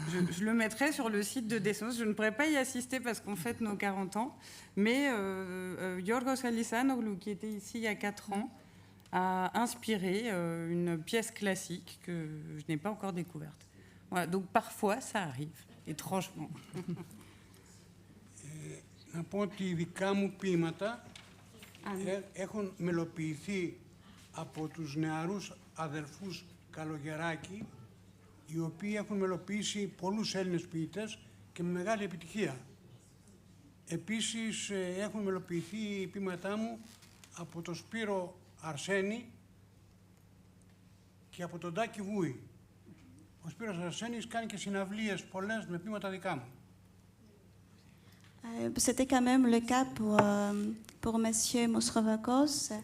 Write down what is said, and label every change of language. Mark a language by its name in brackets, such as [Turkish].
[French] Je le mettrai sur le site de Descens. Je ne pourrai pas y assister parce qu'on fête nos 40 ans, mais Yorgos Alisanoglu, qui était ici il y a 4 ans, a inspiré une pièce classique que je n'ai pas encore découverte. Voilà, donc parfois, ça arrive, étrangement. [Greek] Να πω ότι οι δικά μου ποίηματα έχουν μελοποιηθεί από τους νεαρούς αδερφούς Καλογεράκη, οι οποίοι έχουν μελοποιήσει πολλούς Έλληνες ποιητές και με μεγάλη επιτυχία. Επίσης έχουν μελοποιηθεί οι ποίηματά μου από τον Σπύρο Αρσένη και από τον Τάκη Βούη. Ο Σπύρος Αρσένης κάνει και συναυλίες πολλές με ποίηματα δικά μου. [French] C'était quand même le cas pour Monsieur Mosrovakos.